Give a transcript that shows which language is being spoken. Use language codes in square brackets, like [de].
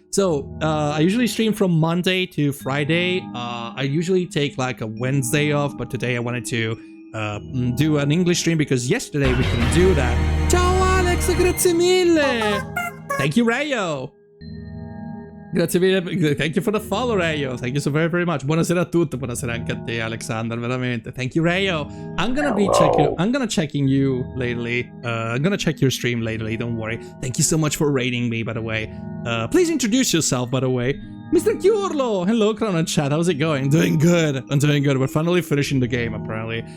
[en] So, I usually stream from Monday to Friday. I usually take like a Wednesday off. But today I wanted to do an English stream because yesterday we couldn't do that. [it] Ciao Alex, grazie mille. [en] Thank you, Rayo. [it] Grazie mille, [en] thank you for the follow, Rayo. Thank you so very, very much. [it] Buonasera a tutti, buonasera anche a te, Alexander, veramente. [en] Thank you, Rayo. I'm gonna checking you lately. I'm gonna check your stream lately, don't worry. Thank you so much for rating me, by the way. Please introduce yourself, by the way. Mr. Chiurlo! Hello, Chrono Chat, how's it going? Doing good. I'm doing good. We're finally finishing the game, apparently.